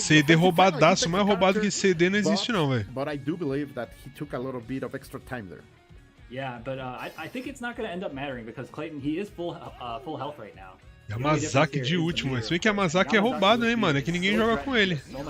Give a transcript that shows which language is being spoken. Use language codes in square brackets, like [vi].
[pt] CD roubadaço, mais roubado que CD não existe não, velho. [en] But I do believe that he took a little bit of extra time there. Yeah, but I think it's not going to end up mattering because Clayton, he is full health right now. [pt] Yamazaki de último, mas se bem que Yamazaki é roubado, hein, mano? É que ninguém joga com ele.